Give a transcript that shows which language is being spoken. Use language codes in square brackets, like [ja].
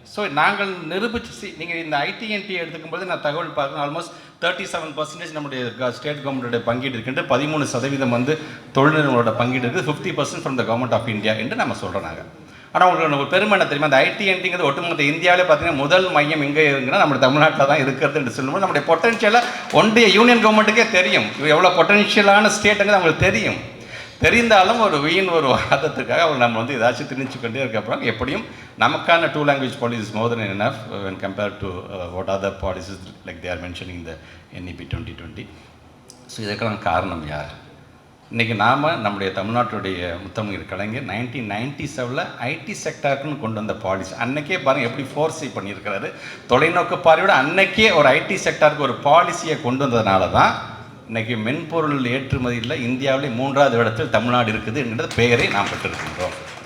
[ta] So நாங்கள் நிரூபிச்சு நீங்கள் இந்த ஐடிஎன்டி எடுத்துக்கும்போது நான் தகவல் பார்க்கணும், ஆல்மோஸ்ட் 37% நம்முடைய ஸ்டேட் கவர்மெண்ட்டுடைய பங்கீடு இருக்கின்ற 13% வந்து தொழில் நிறுவனங்களோட பங்கீடு இருக்குது, 50% from the government of India என்று நம்ம சொல்கிறோம். நாங்கள் ஆனால் உங்களுக்கு ஒரு பெருமை என்ன தெரியுமா, அந்த ஐடிஎன்டிங்கிறது ஒட்டுமொத்த இந்தியாவிலே பார்த்தீங்கன்னா முதல் மையம் எங்கே இருக்குன்னா நம்ம தமிழ்நாட்டில் தான் இருக்கிறது என்று சொல்லும்போது நம்முடைய பொட்டன்ஷியலை ஒன்றிய யூனியன் கவர்மெண்ட்டுக்கே தெரியும், எவ்வளோ பொட்டன்ஷியலான ஸ்டேட்டுங்கிறது அவங்களுக்கு தெரியும். தெரிந்தாலும் ஒரு ஒரு வாதத்துக்காக அவங்க நம்ம வந்து ஏதாச்சும் திணிச்சுக்கொண்டே இருக்கப்பறம் எப்படியும் நமக்கான [en] 2 language policy is more than enough when compared to what other policies like they are mentioning in the NEP 2020. [ta] So இதுக்கெல்லாம் காரணம் யார்? இன்றைக்கி நாம் நம்முடைய தமிழ்நாட்டுடைய முத்தமிழ் கலைஞர் 1997 ஐடி செக்டாருக்குன்னு கொண்டு வந்த பாலிசி அன்றைக்கே பாருங்கள் எப்படி ஃபோர்ஸை பண்ணியிருக்கிறாரு. தொலைநோக்கு பார்வையோட அன்றைக்கே ஒரு ஐடி செக்டாருக்கு ஒரு பாலிசியை கொண்டு வந்ததுனால தான் இன்றைக்கி மென்பொருள் ஏற்றுமதியில் இந்தியாவிலே 3வது இடத்தில் தமிழ்நாடு இருக்குது என்கிற பெயரை நாம் பெற்றிருக்கின்றோம்.